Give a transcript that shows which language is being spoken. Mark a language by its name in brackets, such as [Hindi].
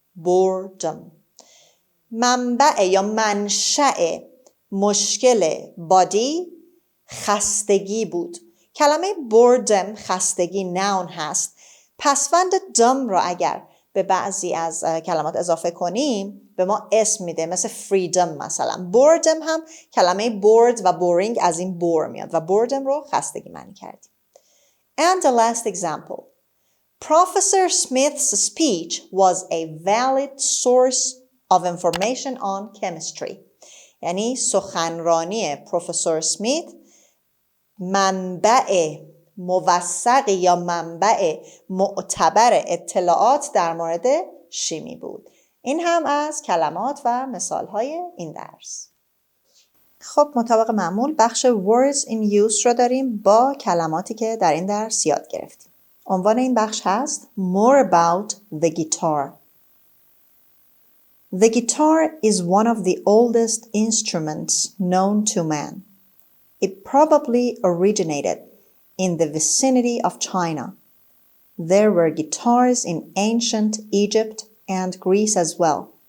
[English] Boredom. [Persian] منبع یا منشأ مشکل بادی خستگی بود. کلمه boredom خستگی نون هست. پسوند دم رو اگر به بعضی از کلمات اضافه کنیم به ما اسم میده، مثل freedom مثلا. boredom هم کلمه bored و boring از این bore میاد و boredom رو خستگی معنی کردیم. [English] And the last example. Professor Smith's speech was a valid source of information on chemistry. [Persian] یعنی سخنرانی پروفسور اسمیت منبع موثق یا منبع معتبر اطلاعات در مورد شیمی بود. این هم از کلمات و مثالهای این درس. خب مطابق معمول بخش [English] words in use [Persian] رو داریم با کلماتی که در این درس یاد گرفتیم. عنوان این بخش هست [English] More about the guitar. The guitar is one of the oldest instruments known to man. It probably originated in the vicinity of China. There were guitars in ancient Egypt and Greece as well.